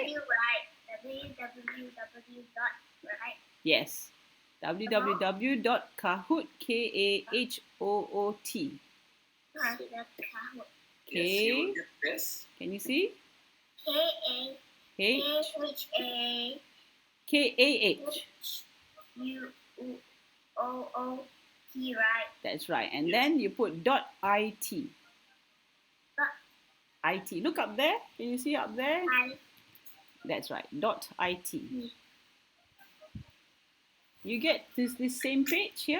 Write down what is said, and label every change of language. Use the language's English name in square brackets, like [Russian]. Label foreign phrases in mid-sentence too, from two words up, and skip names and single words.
[English] Right. www. Right. Yes. www.kahoot, K-A-H-O-O-T. That's Kahoot. Yes, you will get this. Can you see? K-A-H-A. K-A-H. U-O-O-T, right? That's right. And Yes. then you put .it. IT. Look up there. Can you see up there? That's right. .it. You get this same page here?